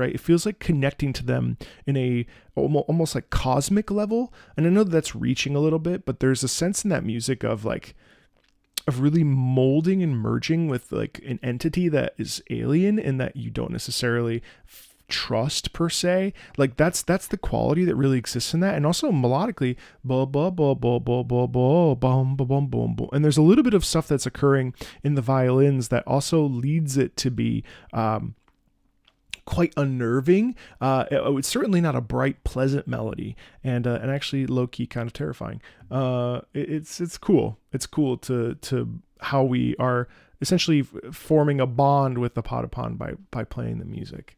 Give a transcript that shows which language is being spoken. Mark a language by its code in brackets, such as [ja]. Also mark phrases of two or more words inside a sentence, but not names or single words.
[en] It feels like connecting to them in a almost like cosmic level. And I know that's reaching a little bit, but there's a sense in that music of really molding and merging with like an entity that is alien and that you don't necessarily trust per se. Like that's the quality that really exists in that. And also melodically, ba ba ba ba ba ba ba bum ba bum bum bum. And there's a little bit of stuff that's occurring in the violins that also leads it to be quite unnerving. It's certainly not a bright, pleasant melody, and actually low key kind of terrifying. It's cool. It's cool to how we are essentially forming a bond with the Patapon by playing the music.